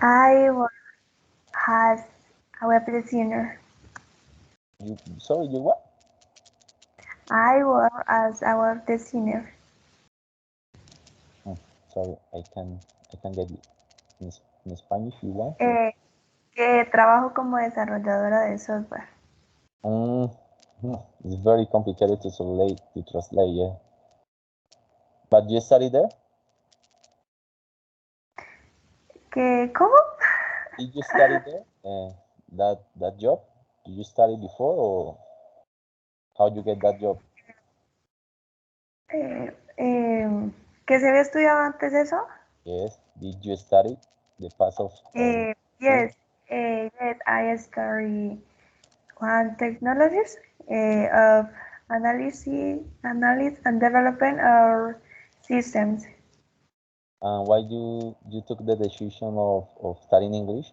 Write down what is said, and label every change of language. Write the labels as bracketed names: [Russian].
[English] I work as a web designer. You what? I work as a web designer. Hmm, sorry, I can get it in Spanish if you want. [Spanish] Eh, que trabajo como desarrolladora de software. [English] Mm, it's very complicated to translate, yeah. But you study there? [Spanish] ¿Cómo? [English] Did you study there? That job? Did you study before, or how you get that job? [Spanish] Eh, ¿Que se había estudiado antes eso? [English] Yes. Did you study the path of Yes, yes, I study one technologies of analysis and development of systems. and why you took the decision of studying English?